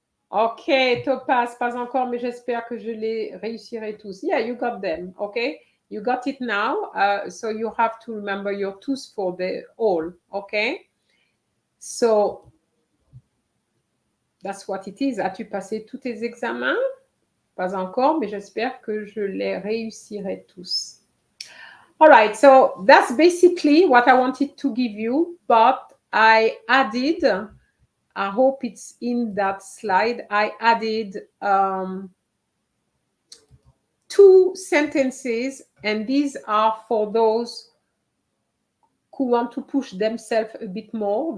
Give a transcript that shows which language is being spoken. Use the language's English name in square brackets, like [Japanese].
[French] Ok, Topaz, pas encore, mais j'espère que je les réussirai tous. [English] Yeah, you got them. Okay, you got it now. So you have to remember your tous for the all. Okay, so that's what it is. [French] As-tu passé tous tes examens? Pas encore, mais j'espère que je les réussirai tous. [English] All right, so that's basically what I wanted to give you, but I added, I hope it's in that slide, I added two sentences, and these are for those who want to push themselves a bit more.